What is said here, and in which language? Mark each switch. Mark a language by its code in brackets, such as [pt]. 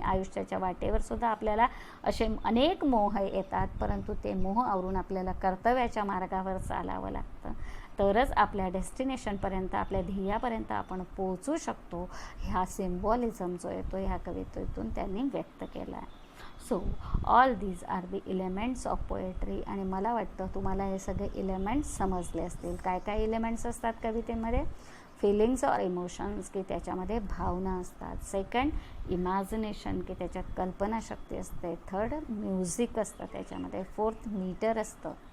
[mr] आयुष्याच्या वाटेवर सुद्धा आपल्याला असे अनेक मोह येतात, परंतु ते मोह आवरून आपल्याला कर्तव्याच्या मार्गावर चालावं लागतं, तरच आपल्या डेस्टिनेशनपर्यंत आपल्या ध्येयापर्यंत आपण पोहोचू शकतो. ह्या सिम्बॉलिझम जो येतो ह्या कवितेतून त्यांनी व्यक्त केला आहे. [en] So all these are the elements of poetry. [mr] आणि मला वाटतं तुम्हाला हे सगळे एलिमेंट्स समजले असतील. काय काय एलिमेंट्स असतात कवितेमध्ये? फिलिंग्स और इमोशन्स की त्याच्यामध्ये भावना असतात. सेकंड, इमॅजिनेशन की त्याच्यात कल्पनाशक्ती असते. थर्ड, म्युझिक असतं त्याच्यामध्ये. फोर्थ, मीटर असतं.